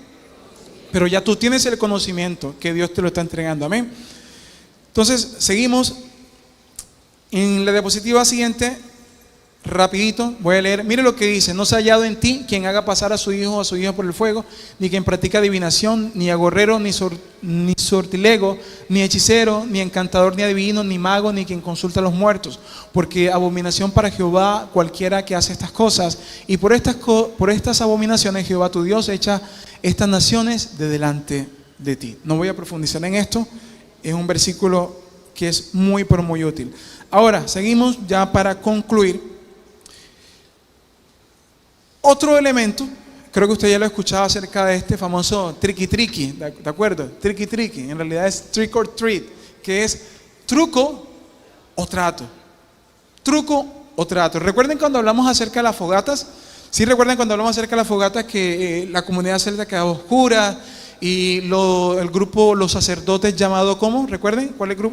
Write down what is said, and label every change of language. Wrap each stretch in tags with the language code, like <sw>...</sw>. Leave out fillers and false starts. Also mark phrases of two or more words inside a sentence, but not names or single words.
<es>Pero ya tú tienes el conocimiento que Dios te lo está entregando. Amén. Entonces, seguimos. En la diapositiva siguiente, rapidito, voy a leer. Mire lo que dice: no se ha hallado en ti quien haga pasar a su hijo o a su hija por el fuego, ni quien practica adivinación, ni agorrero, ni sortilego, ni hechicero, ni encantador, ni adivino, ni mago, ni quien consulta a los muertos, porque abominación para Jehová cualquiera que hace estas cosas. Y por estas abominaciones Jehová tu Dios echa estas naciones de delante de ti. No voy a profundizar en esto, es un versículo que es muy pero muy útil. Ahora, seguimos ya para concluir. Otro elemento, creo que usted ya lo ha escuchado acerca de este famoso triqui-triqui, ¿de acuerdo? Triqui-triqui, en realidad es</es> <en>trick or treat,</en> <es>que es truco o trato. Truco o trato. ¿Recuerden cuando hablamos acerca de las fogatas? ¿Sí recuerdan cuando hablamos acerca de las fogatas que la comunidad celta quedaba oscura? Y el grupo, los sacerdotes llamado ¿cómo? ¿Recuerden? ¿Cuál es el grupo?</es>